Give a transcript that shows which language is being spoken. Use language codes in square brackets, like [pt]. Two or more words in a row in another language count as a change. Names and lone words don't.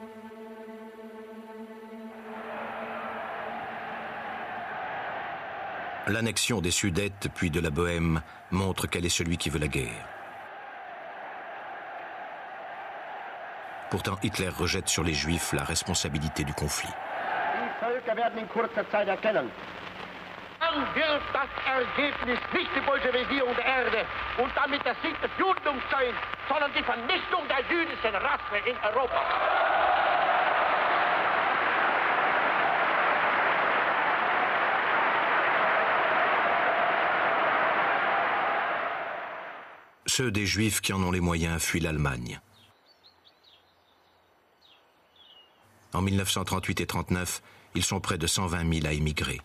[fr] L'annexion des Sudètes puis de la Bohême montre quel est celui qui veut la guerre. Pourtant, Hitler rejette sur les Juifs la responsabilité du conflit. [de] Die Völker werden in kurzer Zeit erkennen. Dann wird das Ergebnis nicht die Bolschewisierung der Erde und damit der Sieg des Judentums sein, sondern die Vernichtung der jüdischen Rasse in Europa. [fr] Ceux des Juifs qui en ont les moyens fuient l'Allemagne. En 1938 et 1939, ils sont près de 120 000 à émigrer.